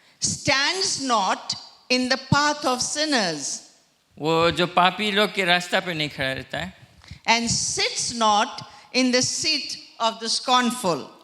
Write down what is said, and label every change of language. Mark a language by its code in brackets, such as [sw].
[en] Stands not in the path of sinners. [hi] वो जो पापी लोग के रास्ता पे नहीं खड़ा रहता है. [en] And sits not in the seat of the scornful.